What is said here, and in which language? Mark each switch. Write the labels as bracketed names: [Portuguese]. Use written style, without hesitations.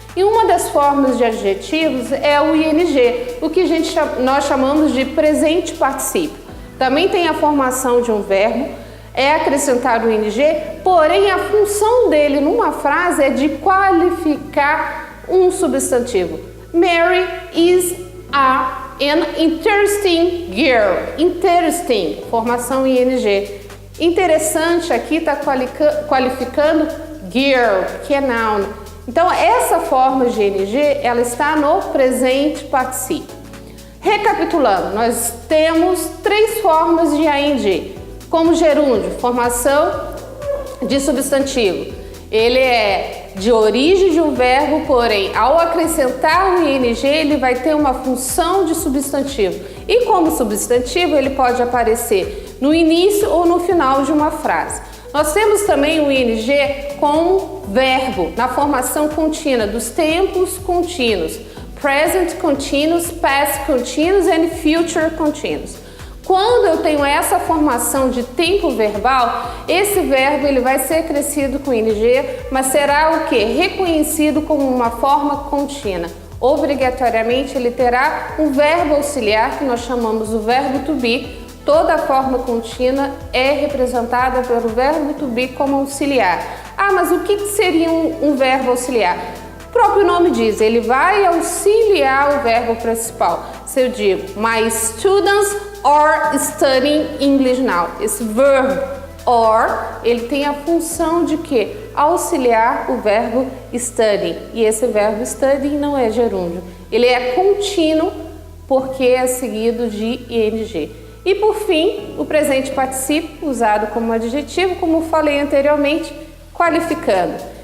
[Portuguese] E uma das formas de adjetivos é o ing, o que nós chamamos de presente particípio. Também tem a formação de um verbo, é acrescentado o ing, porém a função dele numa frase é de qualificar um substantivo. [English] Mary is an interesting girl. [Portuguese] Interesting, formação ing. Interessante aqui está qualificando girl, que é noun. Então, essa forma de ing, ela está no presente particípio. Recapitulando, nós temos 3 formas de ing. Como gerúndio, formação de substantivo. Ele é de origem de um verbo, porém, ao acrescentar o ing, ele vai ter uma função de substantivo. E como substantivo, ele pode aparecer no início ou no final de uma frase. Nós temos também o ing como verbo, na formação contínua, dos tempos contínuos. [English] Present continuous, past continuous and future continuous. [Portuguese] Quando eu tenho essa formação de tempo verbal, esse verbo ele vai ser acrescido com ing, mas será o quê? Reconhecido como uma forma contínua. Obrigatoriamente ele terá um verbo auxiliar que nós chamamos o verbo to be. Toda forma contínua é representada pelo verbo to be como auxiliar. Mas o que seria um verbo auxiliar? O próprio nome diz, ele vai auxiliar o verbo principal. Se eu digo, [English] my students are studying English now. [Portuguese] Esse verbo or, ele tem a função de quê? Auxiliar o verbo study. E esse verbo study não é gerúndio. Ele é contínuo porque é seguido de ing. E por fim, o presente particípio, usado como adjetivo, como falei anteriormente, qualificando.